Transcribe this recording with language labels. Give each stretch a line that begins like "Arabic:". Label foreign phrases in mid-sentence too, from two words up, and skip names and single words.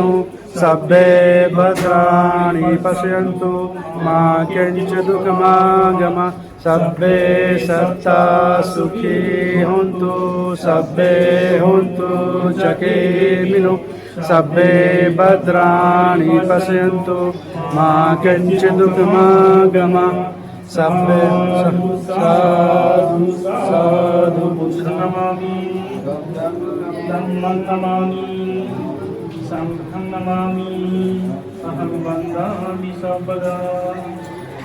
Pali: सब्बे भद्राणि पश्यन्तु मा किञ्चित् दुःखमागम सब्बे सत्ता सुखी हन्तु सब्बे हन्तु चकेमिनो सब्बे भद्राणि पश्यन्तु मा किञ्चित् दुःखमागम सब्बे साधु साधु बुद्धं नमामि धम्मं नमामि संघं नमामि अहं वन्दामि सर्वदा